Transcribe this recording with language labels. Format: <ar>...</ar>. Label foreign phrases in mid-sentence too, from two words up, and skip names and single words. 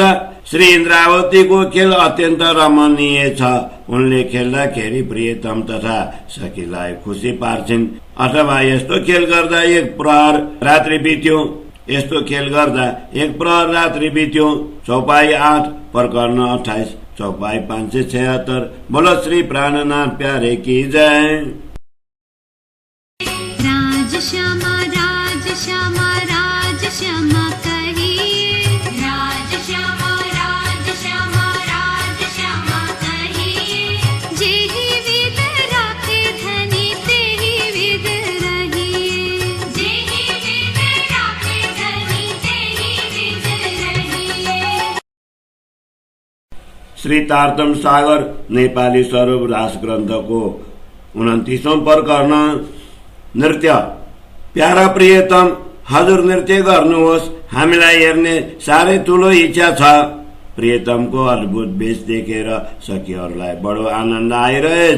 <ne>श्री इन्द्रावतीको खेल अत्यन्त रमणीय छ। उनले खेल्दाखेरि प्रियतम तथा सखीलाई खुसी पार्छिन्। अथवा यस्तो खेल गर्दा एक प्रहर रात्रि बित्यो। यस्तो खेल गर्दा एक प्रहर रात्रि बित्यो। चौपाई 8 प्रकरण 28 चौपाई 576।</ne> <hi>बोलो श्री प्राणनाथ प्यारे की जय। राज श्यामा कहिए राज श्यामा कहिए जेहि विद राखे धनी तेहि विद रहिए जेहि विद राखे धनी तेहि विद रहिए।</hi> <ne>श्री तारतम सागर नेपाली स्वरूप रास ग्रन्थको 29औं प्रकरण नृत्य। प्यारा प्रियतम, हजुर नृत्य गर्नुहोस्। हामीलाई हेर्ने साह्रै ठूलो इच्छा छ। प्रियतमको अद्भुत वेश देखेर सखीहरूलाई बडो आनन्द आइरहेछ।</ne>